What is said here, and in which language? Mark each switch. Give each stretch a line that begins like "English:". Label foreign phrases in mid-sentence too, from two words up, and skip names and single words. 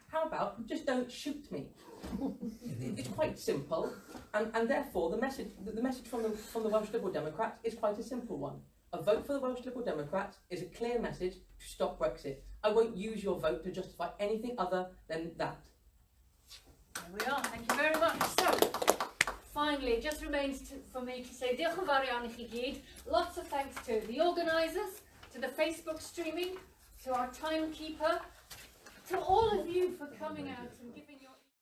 English: How about just don't shoot me? It's quite simple, and therefore the message from the Welsh Liberal Democrats is quite a simple one. A vote for the Welsh Liberal Democrats is a clear message to stop Brexit. I won't use your vote to justify anything other than that. There we are. Thank you very much. So, finally, it just remains for me to say
Welsh: diolch yn fawr iawn I chi gyd.
English: Lots of thanks to the organisers, to the Facebook streaming, to our timekeeper, to all of you for coming out and giving your